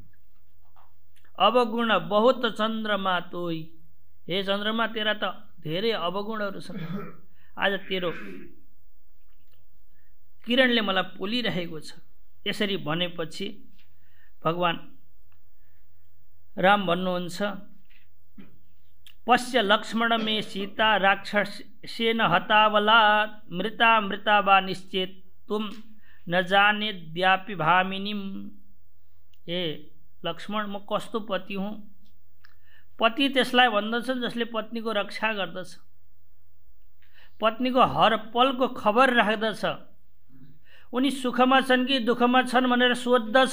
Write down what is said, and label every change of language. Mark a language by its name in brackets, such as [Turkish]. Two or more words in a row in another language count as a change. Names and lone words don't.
[Awadhi] अवगुण बहुत चन्द्रमा तोही। [Nepali] हे चन्द्रमा, तेरा त धेरै अवगुणहरू छन्, आज तेरो किरणले मलाई पोलिरहेको छ। यसरी भनेपछि भगवान राम भन्नुहुन्छ [Sanskrit] पश्य लक्ष्मण मे सीता राक्षसेन हतावलात् मृता वा निश्चेत तुम न जानेद्यापि भामिनीम। [Nepali] ए लक्ष्मण, म कस्तो पति हुँ। पति त्यसलाई भन्दछन् जसले पत्नीको रक्षा गर्दछ, पत्नीको हर पलको खबर राख्दछ, उनी सुखमा छन् कि दुःखमा छन् भनेर सोध्दछ।